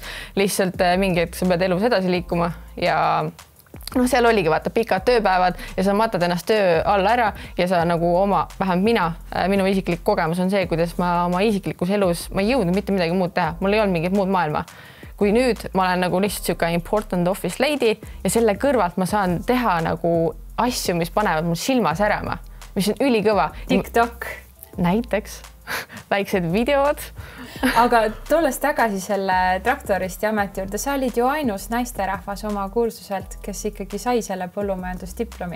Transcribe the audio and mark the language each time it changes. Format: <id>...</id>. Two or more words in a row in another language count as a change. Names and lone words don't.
<et>Lihtsalt mingi hetk sa pead elus edasi liikuma ja seal oligi vaata pikad tööpäevad ja sa matad ennast töö alla ära ja sa nagu vähemalt minu isiklik kogemus on see, kuidas ma oma isiklikus elus, ma ei jõudnud mitte midagi muud teha, mul ei olnud mingit muud maailma. Kui nüüd ma olen nagu lihtsalt siuke</et> <en>important office lady</en> <et>ja selle kõrvalt ma saan teha nagu asju, mis panevad mul silma särama, mis on ülikõva. TikTok. Näiteks väiksed videod. Aga tulles tagasi selle traktoristi ameti juurde, sa olid ju ainus naisterahvas oma kursuselt, kes ikkagi sai selle põllumajandusdiplomi.</et>